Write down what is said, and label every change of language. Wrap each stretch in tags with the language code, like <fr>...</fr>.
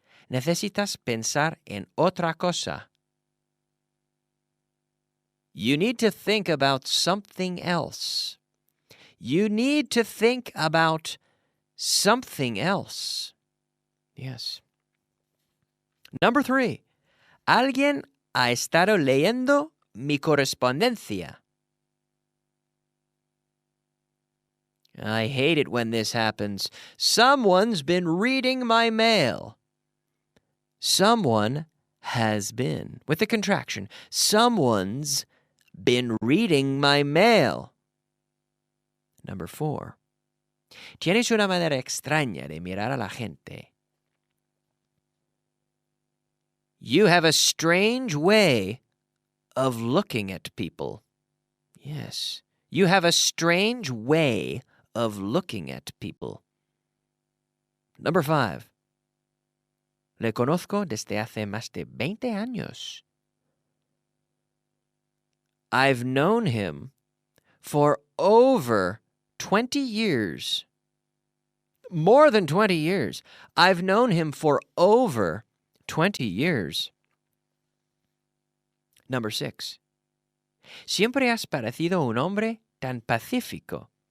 <es>Necesitas pensar en otra cosa.</es> <en>You need to think about something else. You need to think about something else. Yes. Number 3.</en> <es>Alguien ha estado leyendo mi correspondencia.</es> <en>I hate it when this happens. Someone's been reading my mail. Someone has been, with the contraction. Someone's been reading my mail. Number 4.</en> <es>Tienes una manera extraña de mirar a la gente.</es> <en>You have a strange way of looking at people. Yes. You have a strange way of looking at people. Number 5.</en> <es>Le conozco desde hace más de 20 años.</es> <en>I've known him for over 20 years. More than 20 years. I've known him for over 20 years. Number 6.</en> <es>Siempre has parecido un hombre tan pacífico.</es>